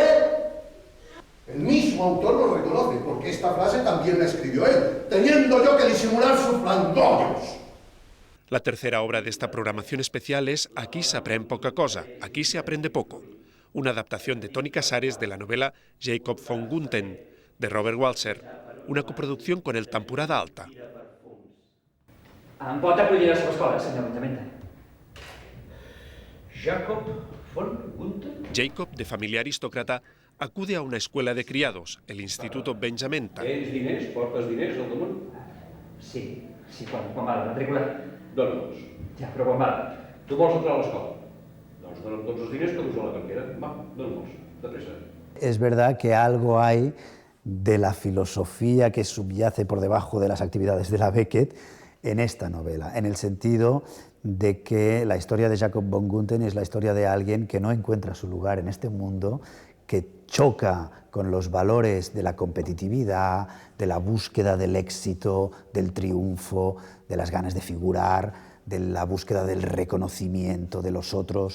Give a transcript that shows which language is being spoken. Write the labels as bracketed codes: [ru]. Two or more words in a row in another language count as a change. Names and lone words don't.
[es] El mismo autor lo reconoce, porque esta frase también la escribió él, teniendo yo que disimular sus flandollos. La tercera obra de esta programación especial es Aquí se aprende poca cosa, aquí se aprende poco, una adaptación de Toni Casares de la novela Jacob von Gunthen, de Robert Walser, una coproducción con el Temporada Alta. [ca] Em pot acollir a la seva escola, senyor Benjamenta? Jacob von Gunther. [es] Jacob, de familia aristócrata, acude a una escuela de criados, el Instituto Benjamenta. [ca] Tens diners? Portes diners al damunt? Sí, quan va la matrícula. Dona'ls. Ja, però quan va? Tu vols entrar a l'escola? Doncs dona'm tots els diners que dus a la cartera. Va, dona'ls, de pressa. [es] Es verdad que algo hay de la filosofía que subyace por debajo de las actividades de la Beckett en esta novela, en el sentido de que la historia de Jacob von Gunthen es la historia de alguien que no encuentra su lugar en este mundo, que choca con los valores de la competitividad, de la búsqueda del éxito, del triunfo, de las ganas de figurar, de la búsqueda del reconocimiento de los otros.